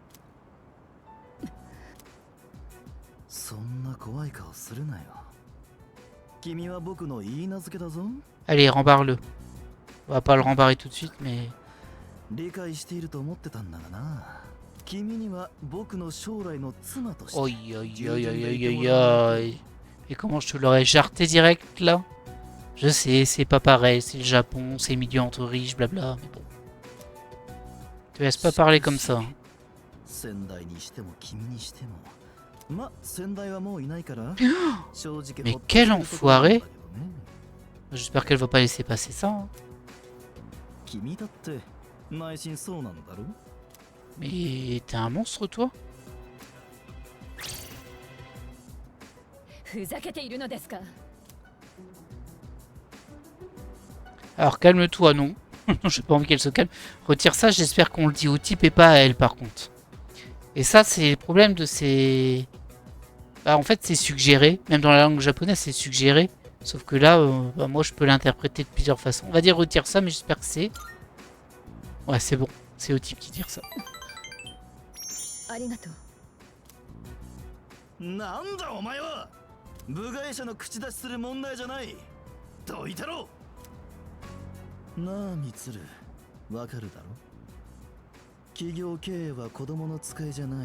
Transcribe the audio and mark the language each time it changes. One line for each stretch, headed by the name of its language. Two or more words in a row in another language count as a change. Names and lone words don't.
Japanese: そんな怖い顔するなよ。君は僕の言い名付けだぞ。
French: Allez, rembarre-le. On va pas le rembarrer tout de suite, mais...
Japanese: 理解していると思ってたんだがな。君には僕の将来の妻として。 Oi, oi, oi, oi, oi, oi, oi.
French: Et comment je te l'aurais jarté direct là? Je sais, c'est pas pareil, c'est le Japon, c'est milieu entre riches, blabla, mais bon. Tu laisses pas parler comme ça. Hein.
Japanese: 仙台にしても君にしても。ま、仙台はもういないから。正直
French: Mais
Japanese: ほっと
French: quel
Japanese: するところなんだけ
French: enfoiré!
Japanese: どね。
French: J'espère qu'elle va pas laisser passer ça. Hein.
Japanese: 君だって内心そうなんだろ？
French: Mais t'es un monstre toi?
Japanese: ふざけているのですか。
French: Alors calme-toi, non. J'ai pas envie qu'elle se calme. Retire ça, j'espère qu'on le dit au type et pas à elle par contre. Et ça c'est le problème de ces... Bah en fait c'est suggéré, même dans la langue japonaise c'est suggéré. Sauf que là, bah, moi je peux l'interpréter de plusieurs façons. On va dire retire ça, mais j'espère que c'est... Ouais c'est bon, c'est au type qui tire ça.
Japanese: ありがとう。なんだお前は。部外者の口出しする問題じゃない。どいてろ。なあミツル、わかるだろ。企業経営は子供の使いじゃない。